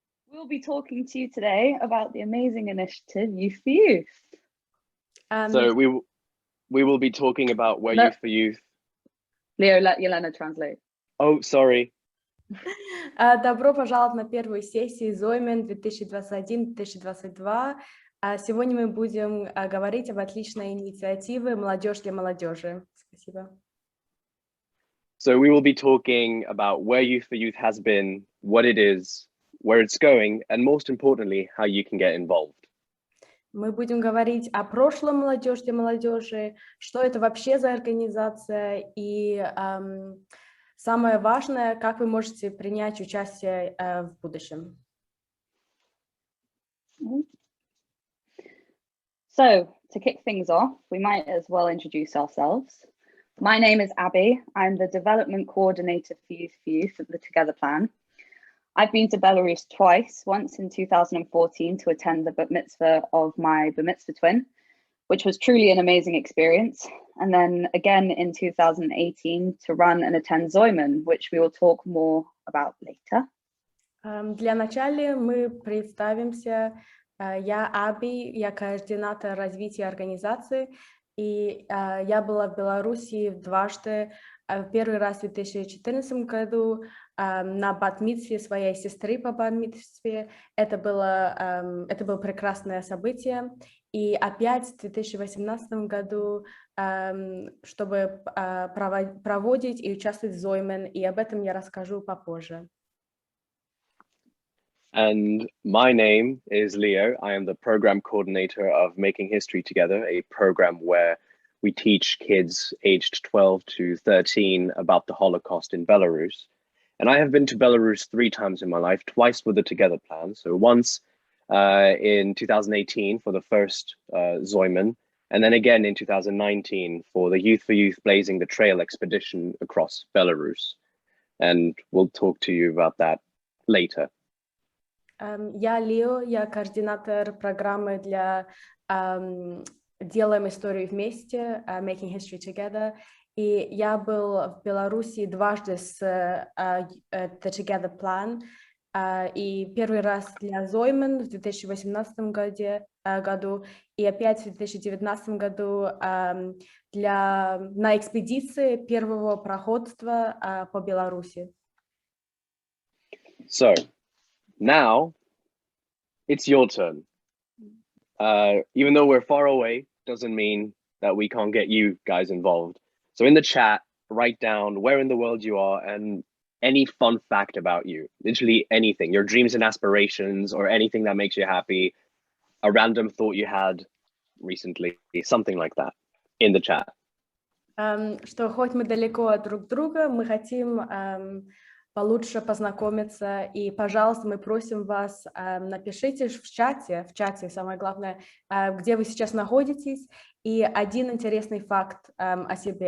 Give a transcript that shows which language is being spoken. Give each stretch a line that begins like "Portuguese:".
English: We'll be talking to you today about the amazing initiative Youth for Youth. So we will be talking about where Youth for Youth. Leo, let Yelena translate. Oh, sorry.
Russian: Добро пожаловать на первую сессию Zoyman 2021-2022. Сегодня мы будем говорить об отличной инициативе «Молодежь для молодежи». Спасибо.
English: So we will be talking about where Youth for Youth has been, what it is, where it's going, and most importantly, how you can get involved.
Russian: Мы будем говорить о прошлом «Молодежь для молодежи», что это вообще за организация, и самое важное, как вы можете принять участие в будущем.
English: So, to kick things off, we might as well introduce ourselves. My name is Abby. I'm the Development Coordinator for Youth of the Together Plan. I've been to Belarus twice, once in 2014 to attend the bat mitzvah of my bat mitzvah twin, which was truly an amazing experience. And then again in 2018 to run and attend Zoyman, which we will talk more about later.
Russian: Для начала мы представимся. Я Аби, я координатор развития организации, и я была в Беларуси дважды. Первый раз в 2014 году на бат-мицве своей сестры по бат-мицве. Это было прекрасное событие. И опять в 2018 году, чтобы проводить и участвовать в Zoyman, и об этом я расскажу попозже.
English: And my name is Leo. I am the program coordinator of Making History Together, a program where we teach kids aged 12 to 13 about the Holocaust in Belarus. And I have been to Belarus 3 times in my life, twice with the Together Plan. So once in 2018 for the first Zoyman, and then again in 2019 for the Youth for Youth Blazing the Trail expedition across Belarus. And we'll talk to you about that later.
Russian: Я Лео, я координатор программы для «Делаем историю вместе»,
English: Making History Together,
Russian: и я был в Беларуси дважды с The Together Plan, и первый раз для Zoyman в 2018 году, и опять в 2019 году на экспедиции первого проходства по Беларуси.
English: So, now, it's your turn. Even though we're far away, doesn't mean that we can't get you guys involved. So in the chat, write down where in the world you are and any fun fact about you. Literally anything, your dreams and aspirations or anything that makes you happy, a random thought you had recently, something like that in the chat.
Russian: Что хоть мы далеко от друг друга, мы хотим получше познакомиться, и, пожалуйста, мы просим вас, напишите в чате, самое главное, где вы сейчас находитесь, и один интересный факт о себе.